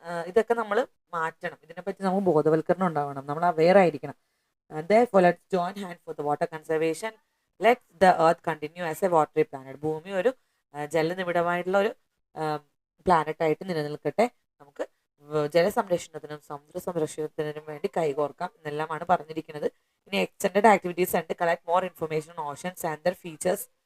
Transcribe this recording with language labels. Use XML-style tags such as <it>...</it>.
<ml>ഇതൊക്കെ നമ്മൾ മാറ്റണം. ഇതിനെപ്പറ്റി നമുക്ക് ബോധവൽക്കരണം ഉണ്ടാവണം. നമ്മൾ അവെയർ ആയിരിക്കണം.</ml> <en>Therefore, let's join hands for the water conservation. Let the earth continue as a watery planet.</en> <ml>ഭൂമി ഒരു ജലനിബിഡമായിട്ടുള്ള ഒരു പ്ലാനറ്റായിട്ട് നിലനിൽക്കട്ടെ. നമുക്ക് ജലസംരക്ഷണത്തിനും സമുദ്ര സംരക്ഷണത്തിനും വേണ്ടി കൈകോർക്കാം എന്നെല്ലാമാണ് പറഞ്ഞിരിക്കുന്നത്.</ml> <en>ഇനി extended activities and collect more information on oceans and their features.</en>